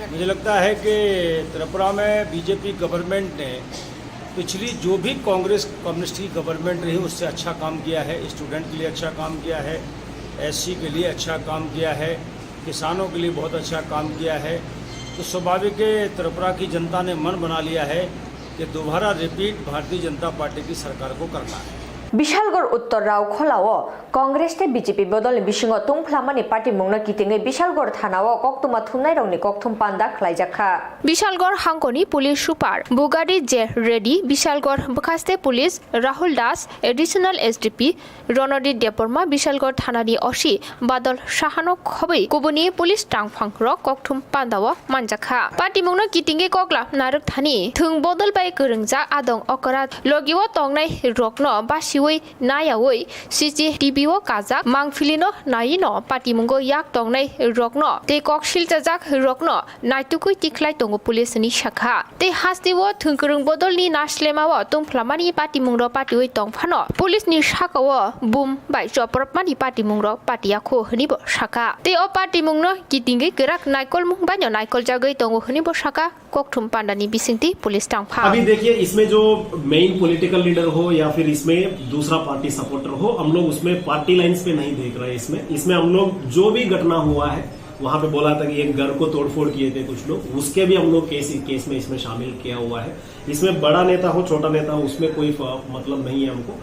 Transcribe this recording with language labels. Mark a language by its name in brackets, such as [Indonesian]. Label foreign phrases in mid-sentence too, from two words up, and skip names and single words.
[Hindi] मुझे लगता है कि त्रिपुरा में बीजेपी गवर्नमेंट ने पिछली जो भी कांग्रेस कम्युनिस्ट की गवर्नमेंट रही उससे अच्छा काम किया है। स्टूडेंट के लिए अच्छा काम किया है, SC के लिए अच्छा काम किया है, किसानों के लिए बहुत अच्छा काम किया है। तो स्वाभाविक है त्रिपुरा की जनता ने मन बना लिया है कि दोबारा रिपीट भारतीय जनता पार्टी की सरकार को करना है। [Kok Borok] बिशालगढ़ उत्तर राव खोलाओ कांग्रेस ते बीजेपी बदल बिशिंग तुंफ्लामानि पार्टी मुंगना कितिंगे बिशालगढ़ थानाओ कक्तुमा थुमनाय रंगनि कक्थुम पान्दा खलाइजाखा। बिशालगढ़ हांगकनि पुलिस सुपार बुगाडी जे रेडी, बिशालगढ़ बखास्ते पुलिस राहुल दास, एडिशनल SDP रणदीप देबबर्मा, बिशालगढ़ थानानि असी बादल साहानो खबै गुबुनि पुलिस टांगफां रक कक्थुम पान्दाओ मानजाखा। पार्टी मुंगना कितिंगे कक्ला नारक थानि थुं बदल बाय गोरोंजा आदं अकरात लगिओ तंगनाय रकनो बासि नायावै CCTV o kajak mangfilino naino patimungo yak tongnai rokno te koksiltajak rokno naitukui tiklai tongo police ni shakha te hastiwo thungkurung bodolni naslemawo tungflamani patimungro patioi tongphano police ni shakawo bum bai choprapmani patimungro patiakho hnibo shaka te o patimungno kitingi gerak naikol mungbanyo naikol jagai tongo hnibo shaka kokthum pandani bisingti police tangpha। [Hindi] अभी देखिए इसमें जो [English] main political leader [Hindi] हो या फिर इसमें दूसरा [English] party supporter [Hindi] हो, हम लोग उसमें [English] party lines [Hindi] पे नहीं देख रहे हैं। इसमें हम लोग जो भी घटना हुआ है वहां पे बोला था कि एक घर को तोड़फोड़ किए थे कुछ लोग, उसके भी हम लोग केस में इसमें शामिल किया हुआ है। इसमें बड़ा नेता हो छोटा नेता हो उसमें कोई मतलब नहीं है हमको।